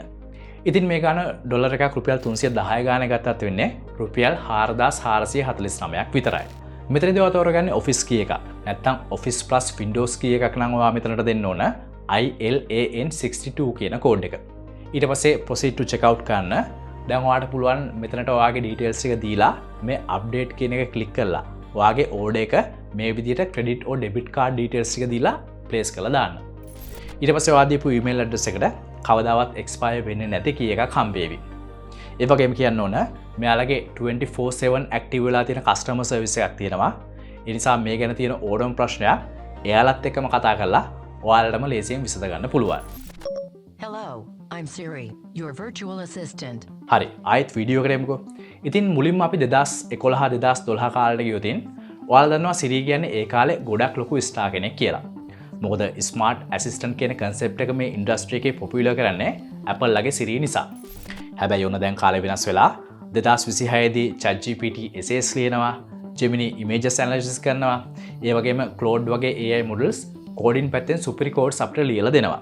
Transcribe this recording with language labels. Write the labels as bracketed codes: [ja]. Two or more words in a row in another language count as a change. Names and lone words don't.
[si] ඉතින් මේ ගාන ඩොලර් එකක් රුපියල් 310 ගාන ගත්තත් වෙන්නේ රුපියල් 4449ක් විතරයි. මෙතනදී ඔයා තෝරගන්නේ Office key එකක්. නැත්නම් [en] Office plus Windows key [si] එකක් නම් ඔයා මෙතනට දෙන්න ඕන ILAN62 කියන කෝඩ් එක. ඊට පස්සේ [en] proceed to checkout [si] කරන්න. දැන් ඔයාලට පුළුවන් මෙතනට ඔයාගේ details ටික දීලා මේ update කියන එක click කරලා ඔයාගේ order එක මේ විදිහට [en] credit or debit card details [si] ටික දීලා place කරලා දාන්න. ඊට පස්සේ ඔයා දීපු [en] email address [si] එකට කවදාවත් expire වෙන්නේ නැති key එකක් හම්බෙවි. ඒ වගේම කියන්න ඕන මෙයාලගේ 24/7 active වෙලා තියෙන [en] customer service [si] එකක් තියෙනවා. ඒ නිසා මේ ගැන තියෙන ඕනම ප්‍රශ්නයක් එයාලත් එක්කම කතා කරලා ඔයාලටම ලේසියෙන් විසඳ ගන්න පුළුවන්. [en] Hello, I'm Siri, your virtual assistant. [si] හරි ආයෙත් වීඩියෝ එකට එමුකෝ. ඉතින් මුලින්ම අපි 2011 2012 කාලෙට ගියොතින් ඔයාලා දන්නවා Siri කියන්නේ ඒ කාලේ ගොඩක් ලොකු ස්ටාර් කෙනෙක් කියලා. මොකද [en] smart assistant [si] කියන concept එක මේ industry එකේ popular කරන්නේ Apple ලගේ Siri නිසා. හැබැයි ඔන්න දැන් කාලේ වෙනස් වෙලා 2026 දී ChatGPT essays ලියනවා, Gemini [en] images analysis [si] කරනවා, ඒ වගේම Claude වගේ [en] AI models coding [si] පැත්තෙන් [en] superior codes [si] අපිට ලියලා දෙනවා.